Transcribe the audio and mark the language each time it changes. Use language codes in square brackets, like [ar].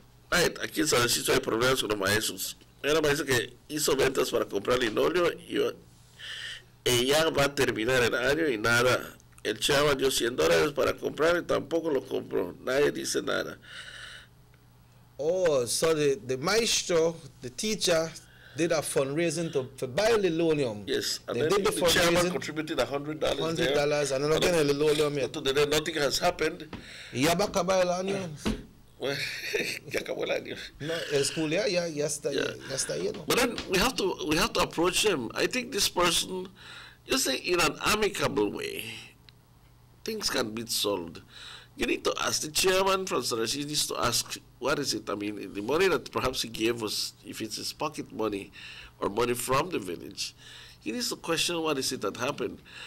[es] Right, aquí en San Narciso hay problemas con los maestros. Hay una maestra que hizo ventas para comprar linoleo y ella va a terminar el año y nada. El chava dio $100 para comprar y tampoco lo compró. Nadie dice nada. [en] Oh, so the maestro, the teacher, did a fundraising to buy linoleum. Yes, and they then did the chairman contributed $100. $100, and again el linoleum yet. Today nothing has happened. [es] ¿Y ya va a acabar el año? Well, ya acabó el año. No, el school ya está lleno. [en] But then we have to approach him. I think this person, you say in an amicable way, things can be solved. You need to ask the chairman from Sarasi, needs to ask, what is it? I mean, the money that perhaps he gave us, if it's his pocket money or money from the village, he needs to question what is it that happened.